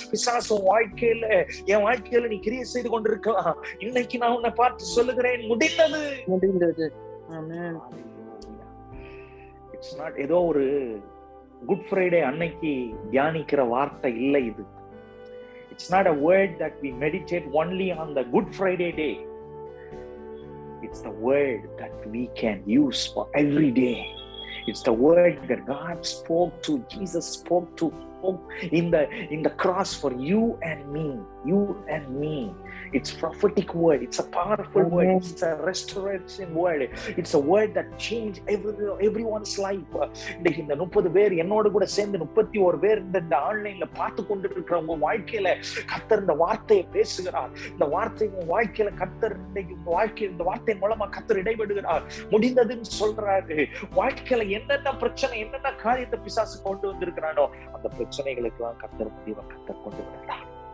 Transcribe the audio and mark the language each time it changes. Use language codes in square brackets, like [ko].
[ta] பிசாசு வாழ்க்கையில, என் வாழ்க்கையில நீ கிரியை செய்து கொண்டிருக்கலாம். இன்னைக்கு நான் உன்னை பார்த்து சொல்லுகிறேன், முடிந்தது. ஆமென். [en] it's not [ta] ஏதோ ஒரு குட் ஃப்ரைடே அன்னைக்கு தியானிக்கிற வார்த்தை இல்லை இது. [en] It's not a word that we meditate only on the Good Friday day. It's the word that we can use for every day. It's the word that God spoke to, Jesus spoke to in the cross for you and me. You and me. It's prophetic word. It's a powerful word. It's a restoration word. It's a word that changed everyone's life. [ta] இந்த 30 பேர் என்னோட கூட சேர்ந்து 31 பேர் இந்த ஆன்லைன்ல பார்த்து கொண்டு இருக்கிற உங்க வாழ்க்கையில கர்த்தர் இந்த வார்த்தையை பேசுகிறார். இந்த வார்த்தை உங்க வாழ்க்கையில கர்த்தர் உங்க வாழ்க்கையில் இந்த வார்த்தையின் மூலமா கர்த்தர் இடைபடுகிறார். முடிந்ததுன்னு சொல்றாரு. வாழ்க்கையில என்னென்ன பிரச்சனை, என்னென்ன காரியத்தை பிசாசு கொண்டு வந்திருக்கிறானோ அந்த பிரச்சனைகளுக்கு எல்லாம் கர்த்தர் முடிவை கர்த்தர் கொண்டு வருகிறார்.